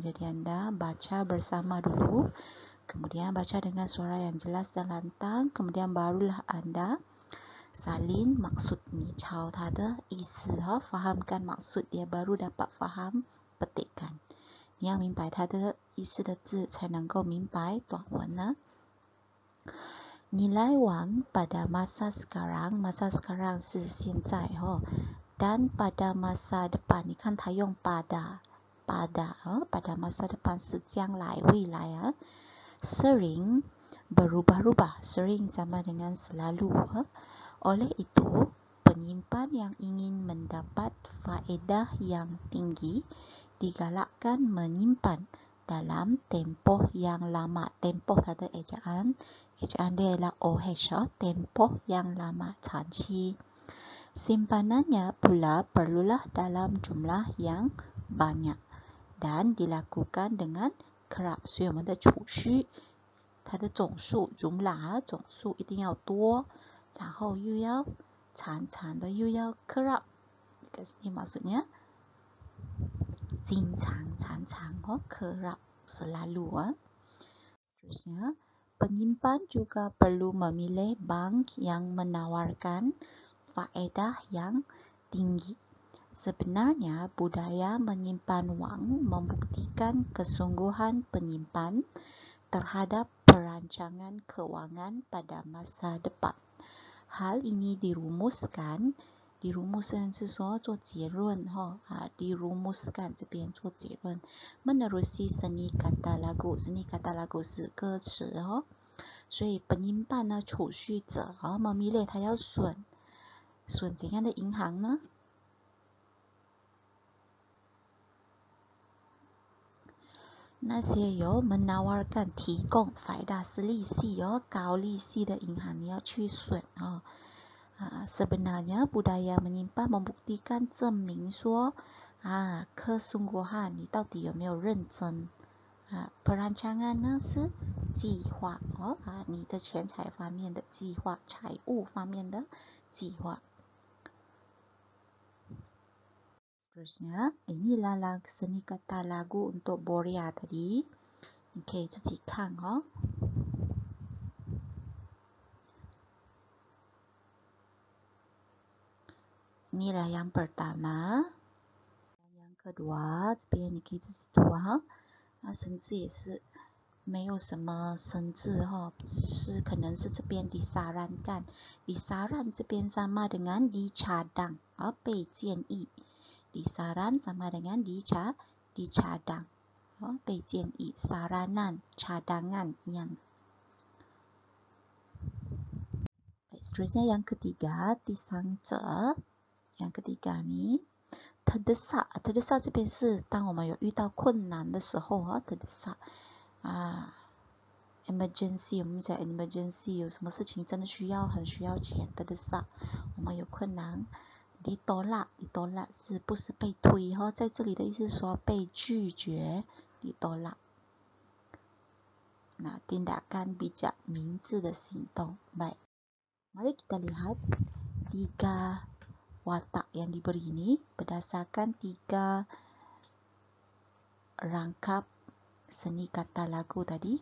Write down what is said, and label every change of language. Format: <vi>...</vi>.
<ms>Jadi Anda baca bersama dulu, kemudian baca dengan suara yang jelas dan lantang, kemudian barulah Anda salin maksud ni,</ms> <zh>抄它的意思</zh> <ms>fahamkan maksud dia, baru dapat faham petikkan.</ms> <zh>你要明白它的意思的字才能够明白短文呢。</zh> <ms>Nilai wang pada masa sekarang, masa sekarang</ms> <zh>是现在</zh> <ms>dan pada masa depan. 你看它用 pada masa depan</ms> <zh>是将来未来</zh> <ms>sering berubah-ubah, sering sama dengan selalu oleh itu penyimpan yang ingin mendapat faedah yang tinggi digalakkan menyimpan dalam tempoh yang lama. Tempoh</ms> <zh>它的</zh> <ms>ejaan dia ialah OH, tempoh yang lama,</ms> <zh>长期.</zh> <ms>Simpanannya pula perlulah dalam jumlah yang banyak dan dilakukan dengan kerap.</ms> <zh>所以我们的储蓄它的总数</zh> <ms>jumlah</ms> <zh>总数一定要多，然后又要长长的，又要</zh> <ms>kerap. Ini maksudnya</ms> <zh>经常常常</zh> <ms>kerap, selalu. Seterusnya, penyimpan juga perlu memilih bank yang menawarkan faedah yang tinggi. Sebenarnya budaya menyimpan wang membuktikan kesungguhan penyimpan terhadap perancangan kewangan pada masa depan. Hal ini dirumuskan</ms> <zh>是说做结论</zh> <ms>dirumuskan</ms> <zh>这边做结论</zh> <ms>menerusi seni kata lagu. Seni kata lagu</ms> <zh>是歌词所以</zh> <ms>penyimpan</ms> <zh>呢，储蓄者</zh> <ms>memilih</ms> <zh>他要选怎样的银行呢？那些有</zh> <ms>menawarkan</ms> <zh>提供</zh> <ms>faedah</ms> <zh>是利息高利息的银行你要去选</zh> <ms>sebenarnya budaya menyimpan membuktikan</ms> <zh>证明说</zh> <ms>kesungguhan</ms> <zh>你到底有没有认真</zh> <ms>perancangan</ms> <zh>呢是计划你的钱财方面的计划，财务方面的计划。</zh> <ms>Seterusnya, inilah seni kata lagu untuk Boria tadi.</ms> <zh>你可以自己看</zh> <ms>Inilah yang pertama. Yang kedua,</ms> <zh>这边你可以自己读生字也是没有什么生字只是可能是这边</zh> <ms>disarankan. Disaran 这边sama dengan dicadang</ms> <zh>被建议。</zh> <ms>Disaran sama dengan dicadang</ms> <zh>被建议</zh> <ms>saranan cadangan</ms> <zh>一样。</zh> <ms>Seterusnya yang ketiga, disangka.</ms> <zh>Yang ketiga ni</zh> <ms>terdesak</ms> <zh>这边是当我们有遇到困难的时候terdesak emergency 我们讲 emergency 有什么事情真的很需要钱terdesak 我们有困难。</zh> <ms>ditolak</ms> <zh>是不是被推在这里的意思是说被拒绝 ditolak。</zh> <ms>Nah, tindakan bijak</ms> <zh>明智的行动。</zh> <ms>Baik, mari kita lihat 3 watak yang diberi ini berdasarkan 3 rangkap seni kata lagu tadi.</ms>